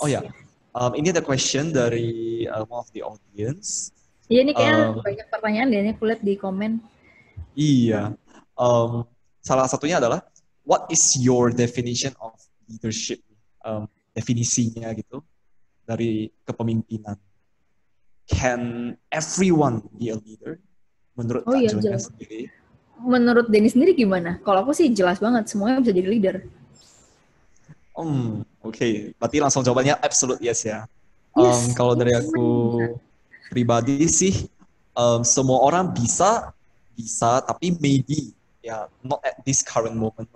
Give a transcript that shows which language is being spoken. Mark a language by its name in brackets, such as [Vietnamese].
[Indonesian] Oh ya, ini ada question dari [English] one of the audience. [Indonesian] Iya, ini kayaknya banyak pertanyaan deh, ini aku lihat di komen. Iya, salah satunya adalah [English] what is your definition of leadership? [Indonesian] Definisinya gitu dari kepemimpinan. [English] Can everyone be a leader? [Indonesian] Menurut Kak Jonya sendiri? Menurut Denny sendiri gimana? Kalau aku sih jelas banget, semuanya bisa jadi leader. Oke. Berarti langsung jawabannya [English] absolute yes [Indonesian] ya. [English] Yes. [Indonesian] Kalau dari aku pribadi sih, semua orang bisa, tapi maybe ya [English] not at this current moment.